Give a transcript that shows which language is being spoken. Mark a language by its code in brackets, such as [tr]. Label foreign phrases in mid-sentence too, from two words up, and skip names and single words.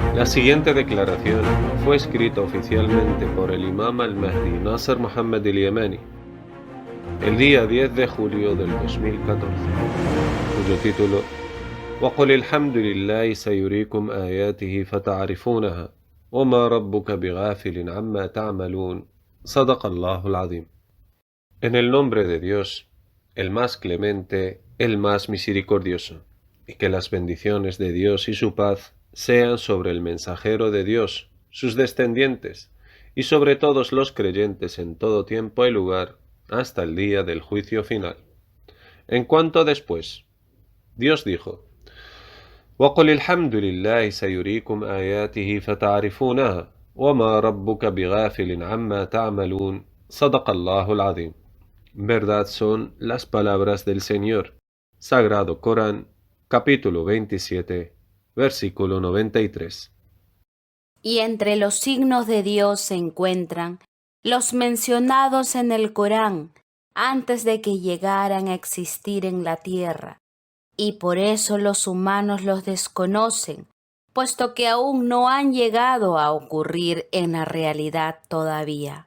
[es] siguiente declaración fue escrita oficialmente por el imam al-Mahdi Nasser Mohammed al-Yamani el día 10 de julio del 2014, cuyo título [ar] وَقُلِ الْحَمْدُ لِلَّهِ سَيُرِيكُمْ آيَاتِهِ فَتَعْرِفُونَهَا وَمَا رَبُّكَ بِغَافِلٍ عَمَّا تَعْمَلُونَ صدق الله العظيم. [es] En el nombre de Dios, el más clemente, el más misericordioso, y que las bendiciones de Dios y su paz sean sobre el mensajero de Dios, sus descendientes, y sobre todos los creyentes en todo tiempo y lugar, hasta el día del juicio final. En cuanto después, Dios dijo: [ar] وَقُلِ الْحَمْدُ لِلَّهِ سَيُرِيكُمْ آيَاتِهِ فَتَعْرِفُونَهَا وَمَا رَبُّكَ بِغَافِلٍ عَمَّا تَعْمَلُونَ صدق الله العظيم. [es] Verdad son las palabras del Señor. Sagrado Corán, capítulo 27, versículo 93. Y entre los signos de Dios se encuentran los mencionados en el Corán antes de que llegaran a existir en la tierra, y por eso los humanos los desconocen, puesto que aún no han llegado a ocurrir en la realidad todavía.